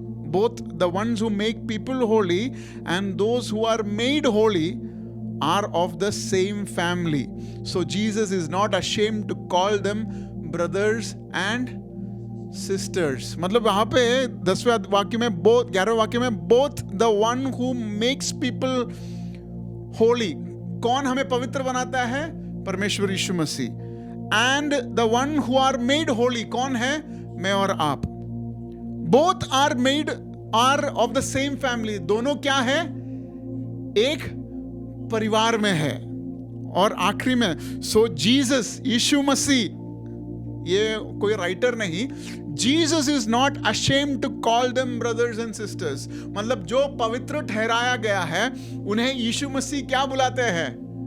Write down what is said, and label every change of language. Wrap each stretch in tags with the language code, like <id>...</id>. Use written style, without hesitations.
<en>Both the ones who make people holy and those who are made holy are of the same family. So Jesus is not ashamed to call them brothers and sisters.</en> <hi>मतलब वहां पे 10वें वाक्य में 11वें वाक्य में</hi> <en>both the one who makes people holy,</en> <hi>कौन हमें पवित्र बनाता है? परमेश्वर यीशु मसीह।</hi> <en>and the one who are made holy,</en> <hi>कौन है? मैं और आप।</hi> <en>both are of the same family,</en> <hi>दोनों क्या है? एक परिवार में है। और आखिरी में</hi> <en>सो जीसस, यीशु मसीह,</en> <hi>ये कोई राइटर नहीं,</hi> <en>Jesus is not ashamed to call them brothers and sisters.</en> <hi>मतलब जो पवित्र ठहराया गया है उन्हें यीशु मसीह क्या बुलाते हैं?</hi>